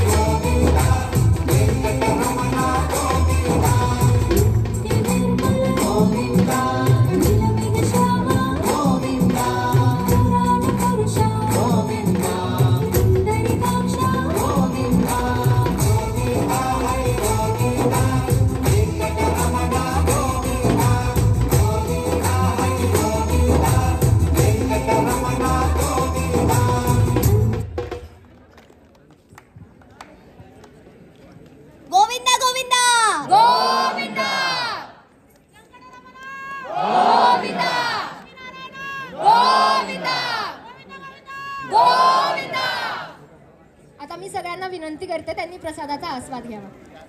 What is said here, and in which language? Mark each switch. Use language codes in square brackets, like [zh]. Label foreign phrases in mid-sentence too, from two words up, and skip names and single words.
[kn] ಗೋವಿಂದ ವೆಂಕಟರಮಣ ಗೋವಿಂದ ನಿತ್ಯ ನಿರ್ಮಲ ಗೋವಿಂದ ನಿಲಮಿಗ ಶ್ಯಾಮ ಗೋವಿಂದ ಪುರಾಣ ಪುರುಷ ಗೋವಿಂದ ಸುಂದರಿಕಾಕ್ಷ ಗೋವಿಂದ ಗೋವಿಂದ ಹರಿ ಗೋವಿಂದ ವೆಂಕಟರಮಣ ಗೋವಿಂದ ಗೋವಿಂದ ಹರಿ ಗೋವಿಂದ ವೆಂಕಟರಮಣ ಗೋವಿಂದ ಗೋವಿಂದ ಗೋವಿಂದ [mr] ಗೋವಿಂದ ಗೋವಿಂದ ಗೋವಿಂದ ಗೋविंदा आता मी सगळ्यांना विनंती करते त्यांनी प्रसादाचा आस्वाद घ्यावा.